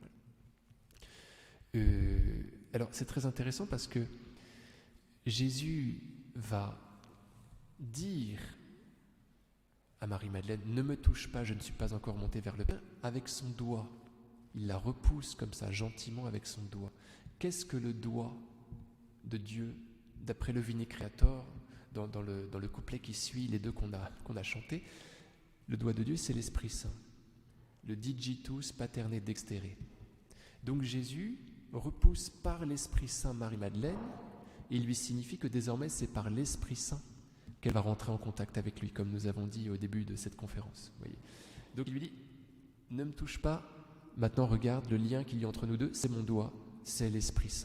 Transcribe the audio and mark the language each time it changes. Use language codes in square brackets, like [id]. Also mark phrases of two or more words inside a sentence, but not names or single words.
[fr] Alors, c'est très intéressant parce que Jésus va dire à Marie-Madeleine « Ne me touche pas, je ne suis pas encore monté vers le Père » avec son doigt. Il la repousse comme ça, gentiment avec son doigt. Qu'est-ce que le doigt de Dieu, d'après le Vini Creator, dans le couplet qui suit les deux qu'on a chantés? Le doigt de Dieu, c'est l'Esprit Saint. [la] Le digitus paterne dextere. [fr] Donc Jésus repousse par l'Esprit Saint Marie-Madeleine, et il lui signifie que désormais c'est par l'Esprit Saint qu'elle va rentrer en contact avec lui, comme nous avons dit au début de cette conférence. Voyez. Donc il lui dit, ne me touche pas, maintenant regarde le lien qu'il y a entre nous deux, c'est mon doigt, c'est l'Esprit Saint.